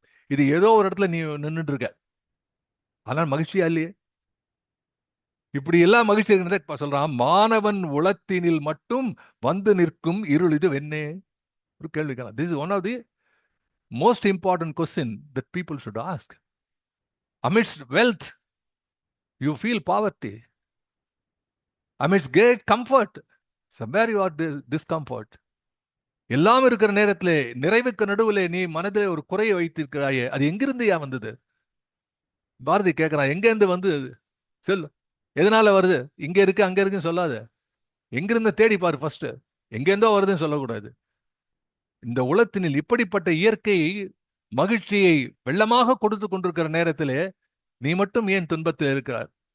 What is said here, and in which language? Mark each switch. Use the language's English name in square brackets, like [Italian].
[Tamil] இது ஏதோ ஒரு இடத்துல நீ நின்றுட்டு இருக்க, ஆனால் மகிழ்ச்சியா இல்லையே. இப்படி எல்லாம் மகிழ்ச்சி இருக்கிறத சொல்றான். மாணவன் உளத்தினில் மட்டும் வந்து நிற்கும் இருள் இது வெண்ணே. ஒரு கேள்வி கேட்கலாம். [English] This is one of the most important question that people should ask. Amidst wealth, you feel poverty. Amidst great comfort, somewhere you are discomfort. [Tamil] எல்லாம் இருக்கிற நேரத்திலே நிறைவுக்கு நடுவில் நீ மனதில் ஒரு குறையை வைத்திருக்கிறாயே, அது எங்கிருந்து ஏன் வந்தது? பாரதி கேட்கிறான், எங்க இருந்து வந்து சொல்லு, எதனால வருது? இங்க இருக்கு அங்க இருக்குன்னு சொல்லாத, எங்கிருந்து தேடி பாரு ஃபர்ஸ்ட். எங்க இருந்தோ வருதுன்னு சொல்லக்கூடாது. இந்த உலகத்தினில் இப்படிப்பட்ட இயற்கை மகிழ்ச்சியை வெள்ளமாக கொடுத்து கொண்டிருக்கிற நேரத்திலே நீ மட்டும் ஏன் துன்பத்தில் இருக்கிறார்?